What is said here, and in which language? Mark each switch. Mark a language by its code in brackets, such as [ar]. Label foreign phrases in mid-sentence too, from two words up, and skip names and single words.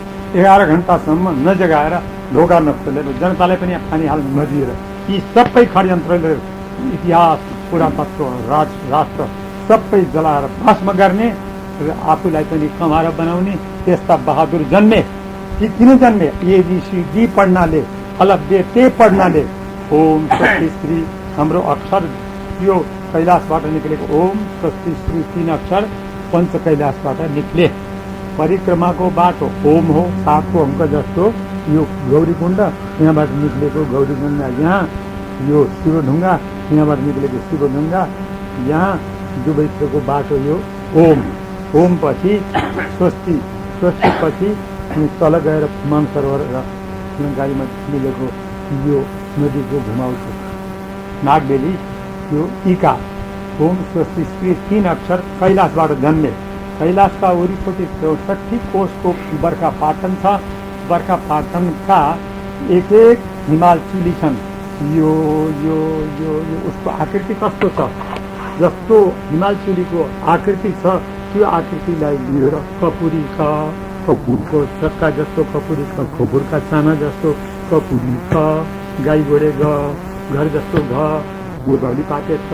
[ne] 11 घण्टासम्म नजगाएर ढोका नखोलेर जनतालाई पनि पानी हाल्न नदिएर यी सबै षड्यन्त्रले इतिहास पुरातत्व राष्ट्र सबै जलाएर भस्म गर्ने र आफूलाई पनि कमार बनाउने त्यस्ता बहादुर जन्मे। ती किन जन्मे? ABCD पढ्नाले, अलग ते पढ्नाले। ओम स्वस्ति श्री हाम्रो अक्षर यो कैलाशबाट निक्लेको ओम स्वस्ति श्री 3 अक्षर पञ्च कैलाशबाट निक्ले। परिक्रमाको बाटो ओम हो। 7को अङ्क जस्तो यो गौरीकुण्ड यहाँबाट निक्लेको गौरीकुण्ड, यहाँ यो शिवढुङ्गा यहाँबाट निक्लेको शिवढुङ्गा, यहाँ दुवैतिरको बाटो यो ओम। ओम पछि स्वस्ति, स्वस्ति पछि अनि तल गएर मानसरोवर र लङ्कारीमा मिलेको यो नदीको घुमाउ छ। नागबेली यो इका ओम स्वस्ति स्त्री 3 अक्षर कैलाशबाट जन्मे। कैलाशका वरिपट्टि 64 कोषको बर्खा पाटन छ। बर्खा पाटनका एक एक हिमाल चुली छन्। यो यो यो यो उसको आकृति कस्तो छ? जस्तो हिमाल चुलीको आकृति छ त्यो आकृतिलाई लिएर कपुरीका कपुरको चक्का जस्तो कपुरीका खोपुरका चाना जस्तो कपुरीका गाई गोडे घर जस्तो गोदौली पाते छ।